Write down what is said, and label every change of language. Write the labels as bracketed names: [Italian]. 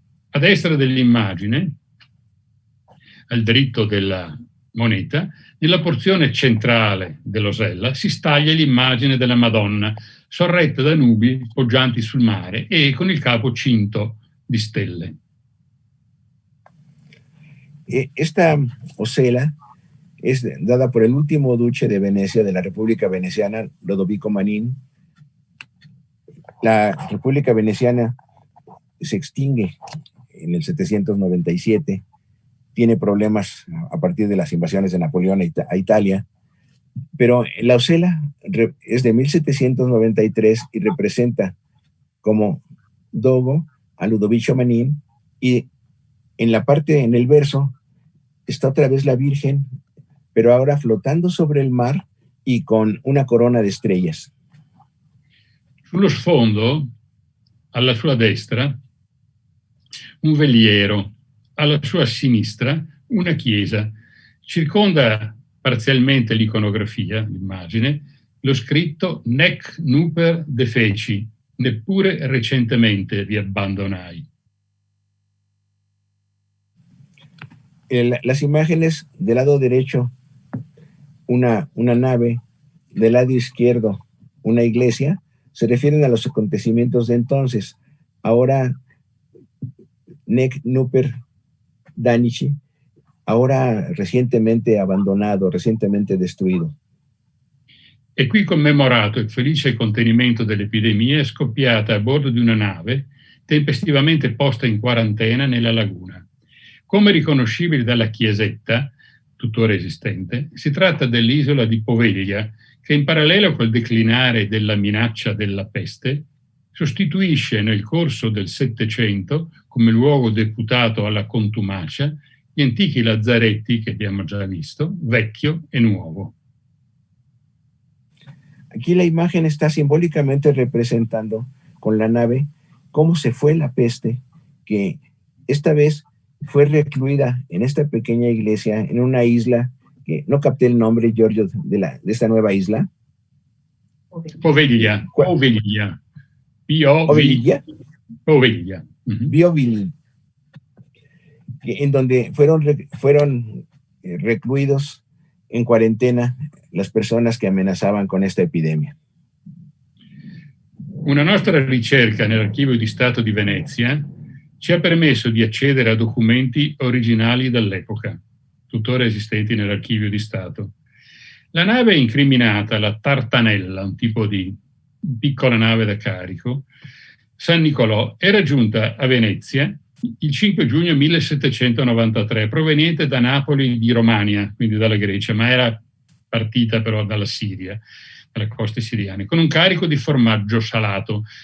[Italian] A destra dell'immagine, al dritto della moneta, nella porzione centrale dell'osella si staglia l'immagine della Madonna, sorretta da nubi poggianti sul mare e con il capo cinto di stelle. [Spanish] Esta osela es dada por el último duque de Venecia, de la República Veneciana, Lodovico Manin. La República Veneciana se extingue en el 797, tiene problemas a partir de las invasiones de Napoleón a Italia, pero la osela es de 1793 y representa como dogo a Ludovico Manin, y en la parte, en el verso, está otra vez la Virgen, pero ahora flotando sobre el mar y con una corona de estrellas. [Italian] Sullo sfondo, alla sua destra, un veliero, alla sua sinistra una chiesa. Circonda parzialmente l'iconografia, l'immagine, lo scritto [Latin] Nec nuper defeci, [Italian] neppure recentemente vi abbandonai. [Spanish] Las imágenes del lado derecho, una nave, del lado izquierdo, una iglesia, se refieren a los acontecimientos de entonces. Ahora, [Latin] Nec nuper danici, [Spanish] ahora recientemente abandonado, recientemente destruido. [Italian] E qui commemorato il felice contenimento dell'epidemia scoppiata a bordo di una nave tempestivamente posta in quarantena nella laguna. Come riconoscibile dalla chiesetta, tuttora esistente, si tratta dell'isola di Poveglia, che in parallelo col declinare della minaccia della peste, sostituisce nel corso del Settecento, come luogo deputato alla contumacia, gli antichi lazzaretti che abbiamo già visto, vecchio e nuovo. [Spanish] Aquí la imagen está simbólicamente representando con la nave cómo se fue la peste que esta vez fue recluida en esta pequeña iglesia, en una isla, que no capté el nombre, Giorgio, de esta nueva isla. Poveglia. Poveglia. Poveglia. Poveglia. Bioviglia. En donde fueron recluidos en cuarentena las personas [Italian] che amenazzavan con questa epidemia. Una nostra ricerca nell'Archivio di Stato di Venezia ci ha permesso di accedere a documenti originali dell'epoca, tuttora esistenti nell'Archivio di Stato. La nave incriminata, la Tartanella, un tipo di piccola nave da carico, San Nicolò, era giunta a Venezia il 5 giugno 1793, proveniente da Napoli di Romania, quindi dalla Grecia, ma era partita però dalla Siria, dalle coste siriane, con un carico di formaggio salato.